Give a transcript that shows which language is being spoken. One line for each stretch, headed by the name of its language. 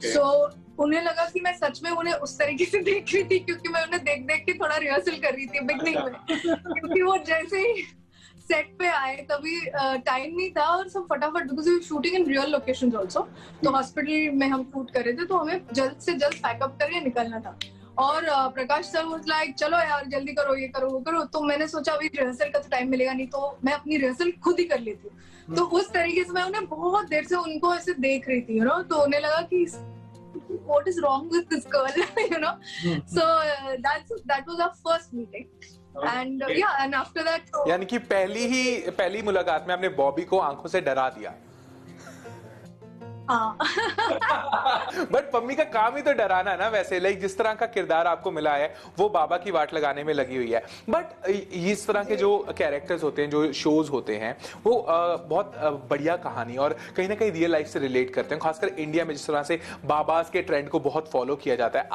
Hindi: सो उन्हें लगा कि मैं सच में उन्हें उस तरीके से देख रही थी, क्योंकि मैं उन्हें देख के थोड़ा रिहर्सल कर रही थी बिगनिंग में, क्योंकि वो जैसे ही सेट पे आए तभी टाइम नहीं था और सब फटाफट,
English: because we shooting in real locations also,
Hindi: तो हॉस्पिटल में हम शूट कर रहे थे, तो हमें जल्द से जल्द पैकअप करके निकलना था। और प्रकाश सर
English: was like,
Hindi: चलो यार जल्दी करो, ये करो वो करो। तो मैंने सोचा अभी रिहर्सल का तो टाइम मिलेगा नहीं, तो मैं अपनी रिहर्सल खुद ही कर लेती हूँ। तो उस तरीके से मैं उन्हें बहुत देर से उनको ऐसे देख रही थी,
English: You know.
Hindi: तो उन्हें लगा कि
English: what is wrong with this girl, you know. So that was our first meeting. And yeah, and after that,
Hindi: यानी कि पहली मुलाकात में आपने बॉबी को आंखों से डरा दिया। बट पम्मी का काम ही तो डराना ना, वैसे लाइक जिस तरह का किरदार आपको मिला है वो बाबा की वाट लगाने में लगी हुई है। बट इस तरह के जो कैरेक्टर्स होते हैं, जो शोज होते हैं, वो बहुत बढ़िया कहानी और कहीं ना कहीं रियल लाइफ से रिलेट करते हैं, खासकर इंडिया में जिस तरह से बाबास के ट्रेंड को बहुत फॉलो किया जाता है।